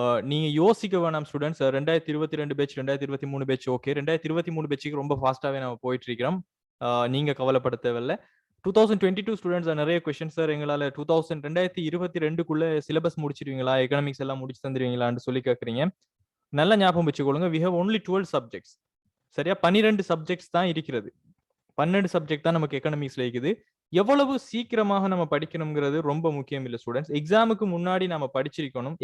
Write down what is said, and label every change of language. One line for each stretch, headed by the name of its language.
Tamil: நீங்க யோசிக்க வேணாம் ஸ்டூடெண்ட்ஸ். 2022 batch 2023 batch okay. 2023 பேட்சுக்கு ரொம்ப ஃபாஸ்ட்டாவே நம்ம போயிட்டு இருக்கிறோம். நீங்க கவலைப்பட தேவையில்லை. 2022 ஸ்டூடெண்ட்ஸ் நிறைய கொஸ்டின்ஸ் சார் எங்களால் 2022க்குள்ள சிலபஸ் முடிச்சிருவீங்களா, எக்கனாமிக்ஸ் எல்லாம் முடிச்சு தந்துருவீங்களான்னு சொல்லி கேட்குறீங்க. நல்ல ஞாபகம் வச்சுக்கொள்ளுங்க,
English: we have only 12 subjects.
Tamil: சரியா? 12 சப்ஜெக்ட்ஸ் தான் இருக்கிறது. 12 சப்ஜெக்ட் தான் நமக்கு எக்கனாமிக்ஸ்ல இருக்குது. எவ்வளவு சீக்கிரமாக நம்ம படிக்கணுங்கிறது ரொம்ப முக்கியம் இல்லை ஸ்டூடெண்ட்ஸ். எக்ஸாமுக்கு முன்னாடி நம்ம படிச்சிருக்கணும்.